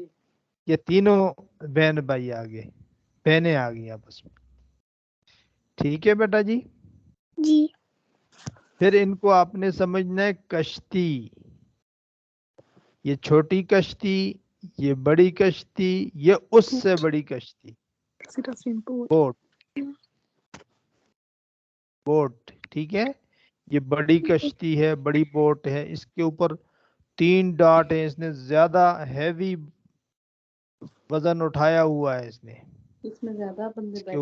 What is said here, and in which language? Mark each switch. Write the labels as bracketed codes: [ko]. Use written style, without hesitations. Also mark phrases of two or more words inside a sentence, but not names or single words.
[ur] یہ تینوں بہن بھائی آگے, بہنیں آ گئی آپس میں. ٹھیک ہے بیٹا جی. جی. پھر ان کو آپ نے سمجھنا ہے کشتی. یہ چھوٹی کشتی, یہ بڑی کشتی, یہ اس سے بڑی کشتی. [de] Sieht aus wie ein Boot. [ur] بوٹ. بوٹ. ٹھیک ہے. یہ بڑی کشتی ہے, بڑی بوٹ ہے. اس کے اوپر تین ڈاٹ ہیں. اس نے زیادہ ہیوی وزن اٹھایا ہوا ہے اس نے. اس میں زیادہ بندے اس کے